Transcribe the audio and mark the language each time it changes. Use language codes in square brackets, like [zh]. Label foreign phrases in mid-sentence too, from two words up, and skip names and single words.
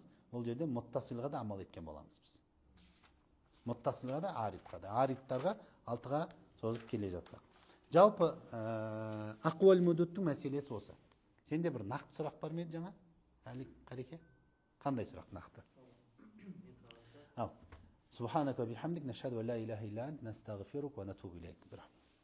[kk] Бұл жерде мұттасилға да амал еткен боламыз біз. Мұттасилға да, аридқа да. Аридтарға 6-ға созып келе жатсақ. Жалпы ақуал мүддеттің мәселесі осы. Сенде бір нақты сұрақ бар ма еді жаңа? Қареке? Қандай сұрақ нақты? Ал. [ar] سبحانك بحمدك نشهد أن لا إله إلا أنت نستغفرك ونتوب إليك.